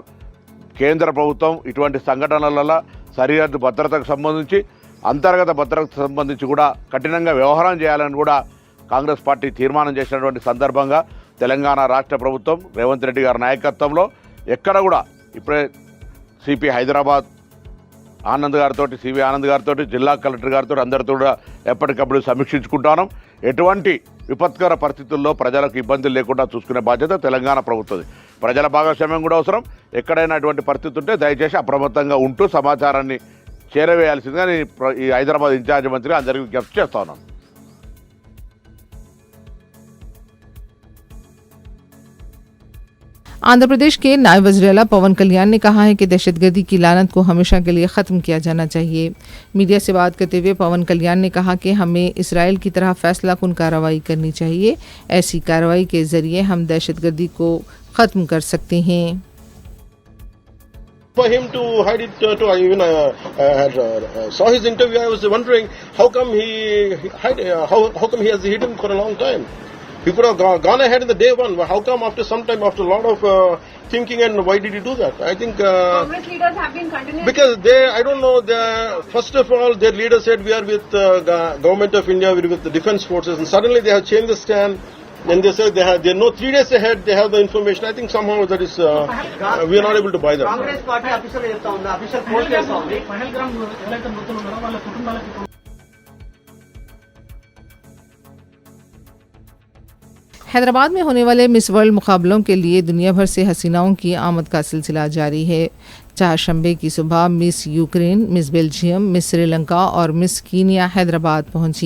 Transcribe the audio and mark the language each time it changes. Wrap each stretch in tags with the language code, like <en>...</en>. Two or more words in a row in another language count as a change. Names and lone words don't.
<te>కేంద్ర ప్రభుత్వం ఇటువంటి సంఘటనల సరిహద్దు భద్రతకు సంబంధించి, అంతర్గత భద్రతకు సంబంధించి కూడా కఠినంగా వ్యవహారం చేయాలని కూడా కాంగ్రెస్ పార్టీ తీర్మానం చేసినటువంటి సందర్భంగా తెలంగాణ రాష్ట్ర ప్రభుత్వం రేవంత్ రెడ్డి గారి నాయకత్వంలో ఎక్కడ కూడా ఇప్పుడే సిపి హైదరాబాద్ ఆనంద్ గారితో, సివి ఆనంద్ గారితో, జిల్లా కలెక్టర్ గారితో అందరితో కూడా ఎప్పటికప్పుడు సమీక్షించుకుంటాం. ఎటువంటి విపత్కర పరిస్థితుల్లో ప్రజలకు ఇబ్బందులు లేకుండా చూసుకునే బాధ్యత తెలంగాణ ప్రభుత్వది. ప్రజల భాగస్వామ్యం కూడా అవసరం. ఎక్కడైనా అటువంటి పరిస్థితి ఉంటే దయచేసి అప్రమత్తంగా ఉంటూ సమాచారాన్ని చేరవేయాల్సిందిగా నేను ఈ హైదరాబాద్ ఇన్ఛార్జ్ మంత్రి అందరికీ విజ్ఞప్తి చేస్తా ఉన్నాను.</te> <ur>آندھرا پردیش کے نائب وزیرِ اعلیٰ پون کلیان نے کہا ہے کہ دہشتگردی کی لعنت کو ہمیشہ کے لیے ختم کیا جانا چاہیے. میڈیا سے بات کرتے ہوئے پون کلیان نے کہا کہ ہمیں اسرائیل کی طرح فیصلہ‌کن کارروائی کرنی چاہیے. ایسی کارروائی کے ذریعے ہم دہشتگردی کو ختم کر سکتے ہیں.</ur> <en>For him to hide it, to even saw his interview, I was wondering how come how come he has hidden for a long time. He could have gone ahead in the day one. How come after some time, after a lot of thinking, and why did he do that? I think Congress leaders have been continuing because I don't know. First of all, their leader said we are with government of India, we are with the defense forces, and suddenly they have changed the stand. And they said they know 3 days ahead they have the information. I think somehow that is we are not able to buy that.</en> <te>కాంగ్రెస్ పార్టీ అఫీషియల్ చెప్తా ఉంది, అఫీషియల్ పోస్ట్ చేస్తా ఉంది.</te> <ur>حیدرآباد میں ہونے والے مس ورلڈ مقابلوں کے لیے دنیا بھر سے حسیناؤں کی آمد کا سلسلہ جاری ہے. چہارشنبے کی صبح مس یوکرین، مس بیلجیم، مس سری لنکا اور مس کینیا حیدرآباد پہنچی.</ur>